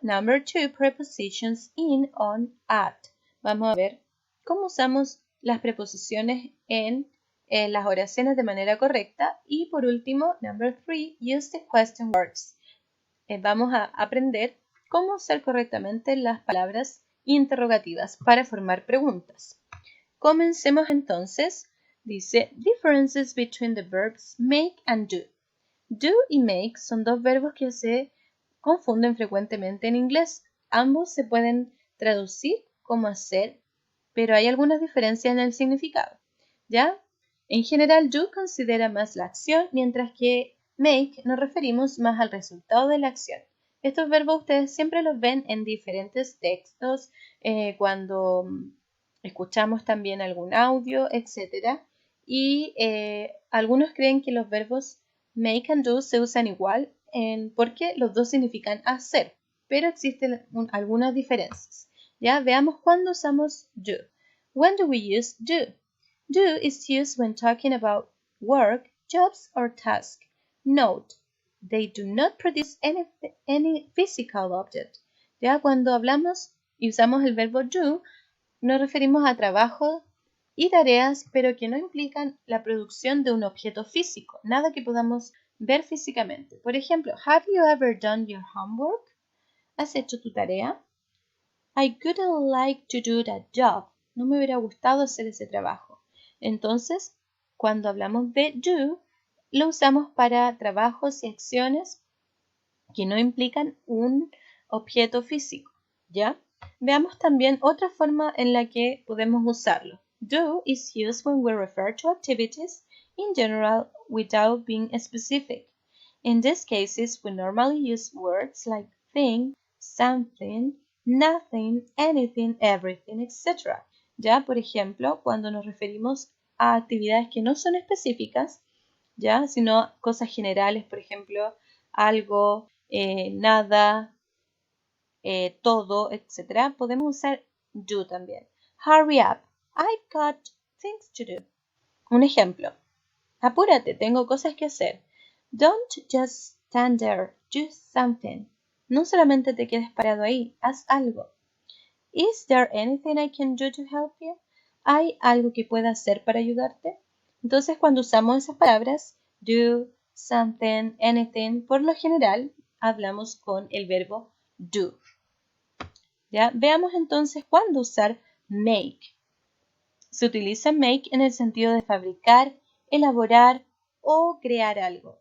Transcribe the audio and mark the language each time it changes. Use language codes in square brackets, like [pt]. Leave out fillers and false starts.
[en] Number 2, prepositions in, on, at. [es] Vamos a ver cómo usamos las preposiciones en las oraciones de manera correcta. Y por último, [en] number 3, use the question words. [es] Vamos a aprender cómo usar correctamente las palabras interrogativas para formar preguntas. Comencemos entonces. [en] Dice, differences between the verbs make and do. [es] Do y make son dos verbos que se confunden frecuentemente en inglés. Ambos se pueden traducir como hacer, pero hay algunas diferencias en el significado, ¿ya? En general, do considera más la acción, mientras que make nos referimos más al resultado de la acción. Estos verbos ustedes siempre los ven en diferentes textos, cuando escuchamos también algún audio, etc. Y algunos creen que los verbos make and do se usan igual porque los dos significan hacer, pero existen algunas diferencias. Ya veamos cuándo usamos do. [en] When do we use do? Do is used when talking about work, jobs, or tasks. Note, they do not produce any physical object. [es] Ya cuando hablamos y usamos el verbo do, nos referimos a trabajo y tareas, pero que no implican la producción de un objeto físico, nada que podamos ver físicamente. Por ejemplo, [en] have you ever done your homework? [es] ¿Has hecho tu tarea? [en] I wouldn't like to do that job. [es] No me hubiera gustado hacer ese trabajo. Entonces, cuando hablamos de do, lo usamos para trabajos y acciones que no implican un objeto físico, ¿ya? Veamos también otra forma en la que podemos usarlo. [en] Do is used when we refer to activities in general without being specific. In these cases, we normally use words like thing, something, nothing, anything, everything, etc. [es] Ya, por ejemplo, cuando nos referimos a actividades que no son específicas, ya, sino cosas generales, por ejemplo, algo, nada, todo, etc., podemos usar do también. [en] Hurry up, I've got things to do. [es] Un ejemplo, apúrate, tengo cosas que hacer. [en] Don't just stand there, do something. [es] No solamente te quedes parado ahí, haz algo. [en] Is there anything I can do to help you? [es] ¿Hay algo que pueda hacer para ayudarte? Entonces, cuando usamos esas palabras, do, something, anything, por lo general hablamos con el verbo do. ¿Ya? Veamos entonces cuándo usar make. Se utiliza make en el sentido de fabricar, elaborar o crear algo.